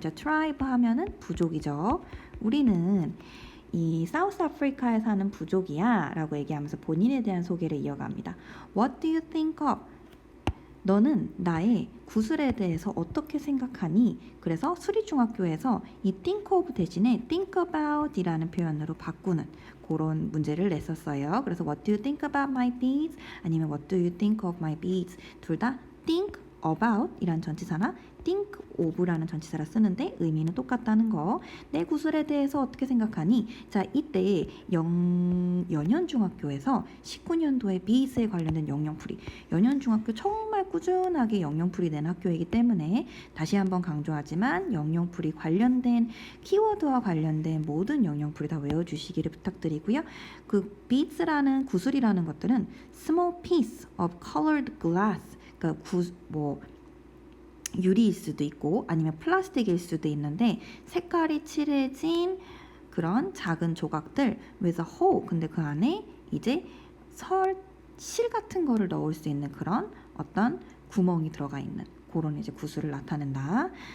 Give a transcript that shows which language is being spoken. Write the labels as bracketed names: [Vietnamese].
[Korean] 자, tribe 하면은 부족이죠. 우리는 이 사우스 아프리카에 사는 부족이야 라고 얘기하면서 본인에 대한 소개를 이어갑니다. [English] What do you think of? [Korean] 너는 나의 구슬에 대해서 어떻게 생각하니? 그래서 수리중학교에서 이 think of 대신에 think about 이라는 표현으로 바꾸는 그런 문제를 냈었어요. 그래서 [English] what do you think about my beads? [Korean] 아니면 [English] what do you think of my beads? [Korean] 둘 다 think about 이란 전치사나 think of라는 전치사를 쓰는데 의미는 똑같다는 거. 내 구슬에 대해서 어떻게 생각하니? 자, 이때 연현중학교에서 19년도에 비스에 관련된 영영풀이. 연현중학교 정말 꾸준하게 영영풀이 낸 학교이기 때문에 다시 한번 강조하지만 영영풀이 관련된 키워드와 관련된 모든 영영풀이 다 외워주시기를 부탁드리고요. 그 beads라는 구슬이라는 것들은 [English] small piece of colored glass. [Korean] 그러니까 유리일 수도 있고 아니면 플라스틱일 수도 있는데 색깔이 칠해진 그런 작은 조각들 [English] with a hole. [Korean] 근데 그 안에 이제 실 같은 거를 넣을 수 있는 그런 어떤 구멍이 들어가 있는 그런 이제 구슬을 나타낸다.